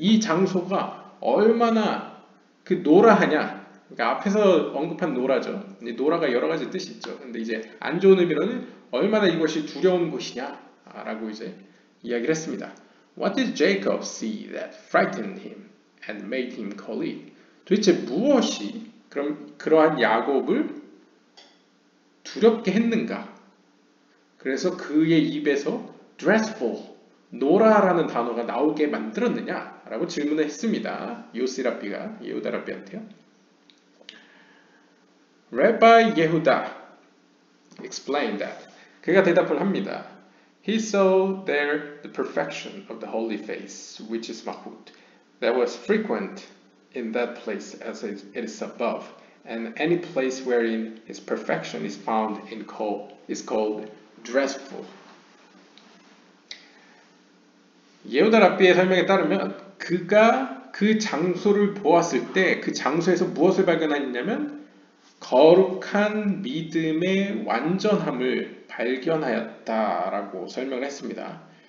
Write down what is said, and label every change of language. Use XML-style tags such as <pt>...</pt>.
<ko>이 장소가 얼마나 그 노라하냐. 그러니까 앞에서 언급한 노라죠. 노라가 여러 가지 뜻이 있죠. 근데 이제 안 좋은 의미로는 얼마나 이것이 두려운 곳이냐라고 이제 이야기를 했습니다.</ko> <en>What did Jacob see that frightened him and made him call it?</en> <ko>도대체 무엇이 그러한 야곱을 두렵게 했는가? 그래서 그의 입에서 dreadful, 노라라는 단어가 나오게 만들었느냐? 라고 질문을 했습니다. 요시랍비가 예후다 랍비한테요.</ko> <en>Rabbi Yehuda explained that.</en> <ko>그가 대답을 합니다.</ko> <en>He saw there the perfection of the holy face, which is Mahut, that was frequent in that place as it is above, and any place wherein his perfection is found is called dreadful.</en> <ko>예후다 랍비의 설명에 따르면 그가 그 장소를 보았을 때 그 장소에서 무엇을 발견했냐면 거룩한 믿음의 완전함을 발견하였다라고 설명을 했습니다.</ko>